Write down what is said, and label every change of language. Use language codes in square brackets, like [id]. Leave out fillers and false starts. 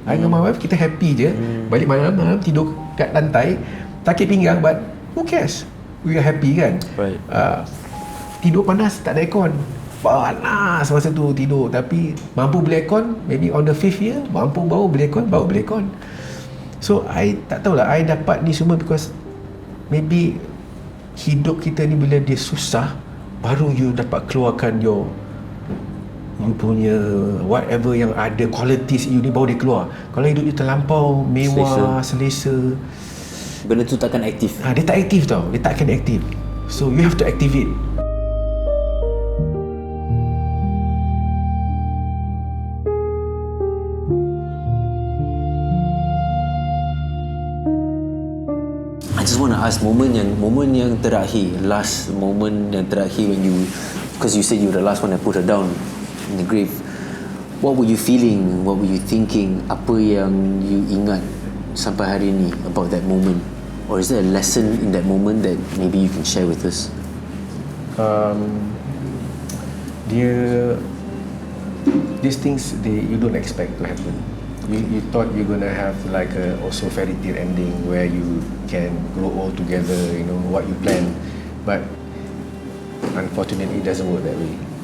[ms] I dengan my wife kita happy je. Balik malam-malam tidur kat lantai, takik pinggang, [en] but who cares? We are happy [ms] kan. [en] Right. [ms] Tidur panas tak ada aircon, panas masa tu tidur. Tapi mampu beli aircon, [en] maybe on the 5th year [ms] mampu baru beli aircon. So I tak tahulah, I dapat ni semua [en] because maybe [ms] hidup kita ni bila dia susah, baru you dapat keluarkan you punya whatever yang ada qualities you ni, baru dia keluar. Kalau hidup you terlampau mewah, selesa, benda tu takkan aktif. Dia tak aktif tau. Dia tak akan aktif. [en] So you have to activate. I just want to ask moment [ms] yang terakhir, [en] last moment yang terakhir when you, because you said you were the last one that put her down in the grave. What were you feeling? What were you thinking? [ms] Apa yang you ingat sampai hari ni [en] about that moment? Or is there a lesson in that moment that maybe you can share with us? These things you don't expect to happen. You thought you're gonna have like a also fairy tale ending where you can grow old together, you know what you plan, but unfortunately it doesn't work that way.